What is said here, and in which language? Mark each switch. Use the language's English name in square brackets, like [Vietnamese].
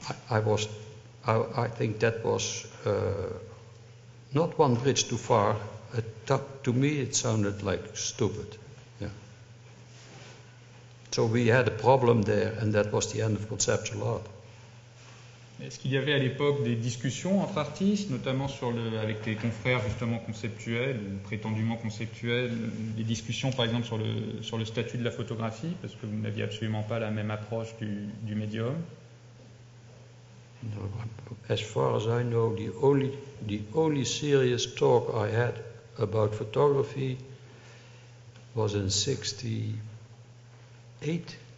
[English] I think that was not one bridge too far. To me it sounded like stupid. Yeah. So we had a problem there, and that was the end of conceptual art. [French] Est-ce qu'il y avait à l'époque des discussions entre artistes, notamment avec tes confrères justement conceptuels ou prétendument conceptuels, des discussions par exemple sur le statut de la photographie, parce que vous n'aviez absolument pas la même approche du médium? [English] No, as far as I know, the only serious talk I had about photography was in '68.